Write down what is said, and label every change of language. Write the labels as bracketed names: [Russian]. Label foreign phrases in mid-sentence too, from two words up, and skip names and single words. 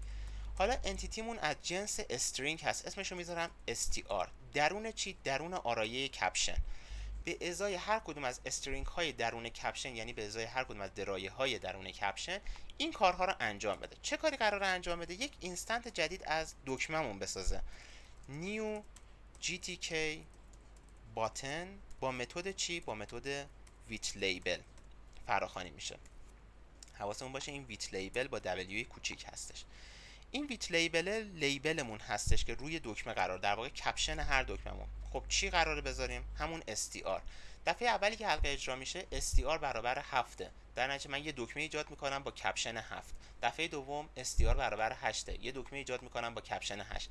[Persian] حالا انتیتیمون از جنس استرینگ هست، اسمشو میذارم str. درون چی؟ درون آرایه کپشن. به ازای هر کدوم از استرینگ های درون کپشن، یعنی به ازای هر کدوم از درایه های درون کپشن، این کارها رو انجام بده. چه کاری قراره انجام بده؟ یک اینستنت جدید از دکمه‌مون بسازه. [English] new gtk button [Persian] با متد چی؟ با متد [English] with label [Persian] فراخوانی میشه. حواسمون باشه این [English] with label [Persian] با w کوچیک هستش. این [English] with labelmun [Persian] هستش که روی دکمه قرار، در واقع کپشن هر دکمهمون. خب چی قراره بذاریم؟ همون str. دفعه اولی که حلقه اجرا میشه str برابر 7، در نتیجه من یه دکمه ایجاد میکنم با کپشن 7. دفعه دوم str برابر 8، یه دکمه ایجاد میکنم با کپشن 8.